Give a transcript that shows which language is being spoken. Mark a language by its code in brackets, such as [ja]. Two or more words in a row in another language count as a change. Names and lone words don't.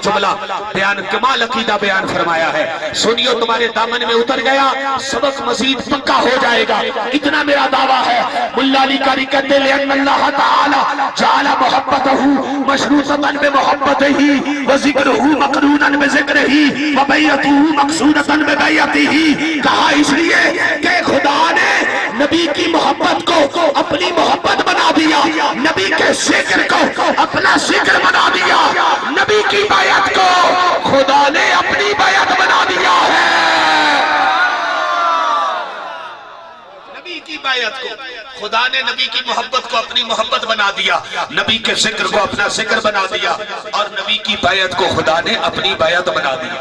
[ur] جملہ بیان کمال عقیدہ بیان فرمایا ہے. سنیو تمہارے دامن میں اتر گیا سبق مزید پکا ہو جائے گا. اتنا میرا دعویٰ ہے. ملا علی قاری کہتے ہیں [ar] لأن اللہ تعالی جعل محبتہ مشروطۃ بمحبتہ وذکرہ مقروناً بذکرہ وبیعتہ مقصودۃ ببیعتہ. [ur] کہا اس لیے کہ خدا نے نبی کی محبت کو اپنی محبت بنا دیا, نبی کے ذکر کو اپنا ذکر بنا دیا, نبی کی بیعت کو خدا نے اپنی بیعت بنا دیا ہے. نبی کی بیعت کو خدا نے نبی کی محبت کو اپنی محبت بنا دیا, نبی کے ذکر کو اپنا ذکر بنا دیا, اور نبی کی بیعت کو خدا نے اپنی بیعت بنا دیا.